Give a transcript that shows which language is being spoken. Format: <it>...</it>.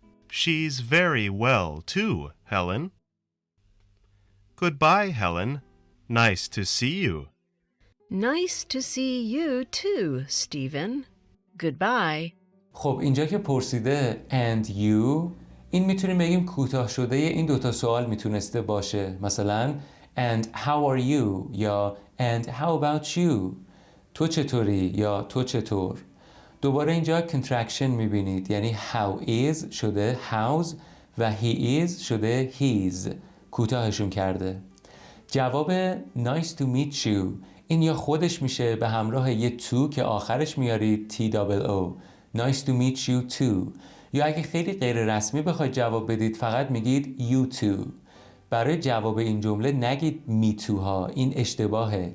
<en>She's very well, too, Helen. Goodbye, Helen. Nice to see you. Nice to see you too, Stephen. Goodbye.</en> <fa>خب اینجا که پرسیده</fa> <en>and you</en> <fa>این میتونیم بگیم کوتاه شده این دوتا سوال میتونسته باشه. مثلا</fa> <en>and how are you</en> <fa>یا</fa> <en>and how about you؟</en> <fa>تو چطوری یا تو چطور؟ دوباره اینجا contraction میبینید یعنی how is شده how's و he is شده his. کوتاهشون کرده. جواب</fa> <en>nice to meet you</en> <fa>این یا خودش میشه به همراه یه to که آخرش میارید TOO.</fa> <en>Nice to meet you too.</en> <fa>یا اگه خیلی غیر رسمی بخواید جواب بدید فقط میگید</fa> <en>you too.</en> <fa>برای جواب این جمله نگید</fa> <en>me too</en> <fa>ها، این اشتباهه.</fa>